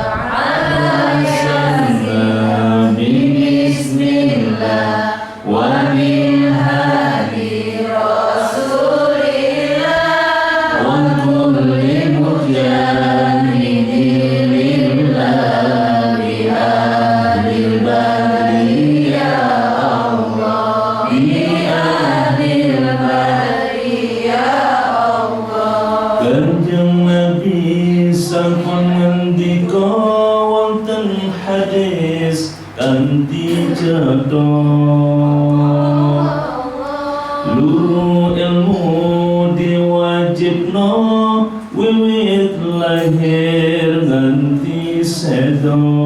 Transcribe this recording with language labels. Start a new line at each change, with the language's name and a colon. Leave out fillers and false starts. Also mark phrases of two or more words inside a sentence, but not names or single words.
Arabic: علا سنا بسم الله وبالهادي رسول الله وكل مجاهد لله بأهل بدر يا الله، بأهل بدر يا الله.
Javanese: Kanjeng Nabi sampun ngendika wonten hadis kanthi cetha, luru ilmu diwajibno wiwit lahir nganti sedo.